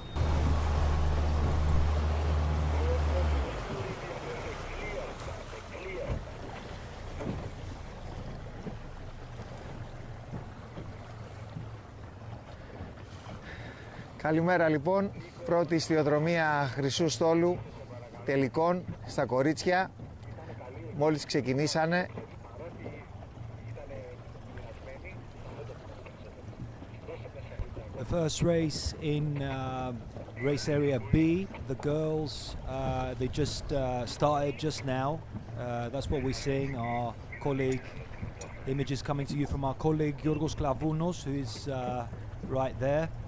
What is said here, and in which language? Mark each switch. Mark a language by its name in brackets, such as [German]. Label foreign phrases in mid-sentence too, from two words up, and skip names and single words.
[Greek] Καλημέρα λοιπόν, πρώτη ιστιοδρομία χρυσού στόλου τελικών στα κορίτσια, μόλις ξεκινήσανε. [English] The first race in race area B, the girls, they just started just now. That's what we're seeing. Our colleague, images coming to you from our colleague Yorgos Klavounos, who is right there.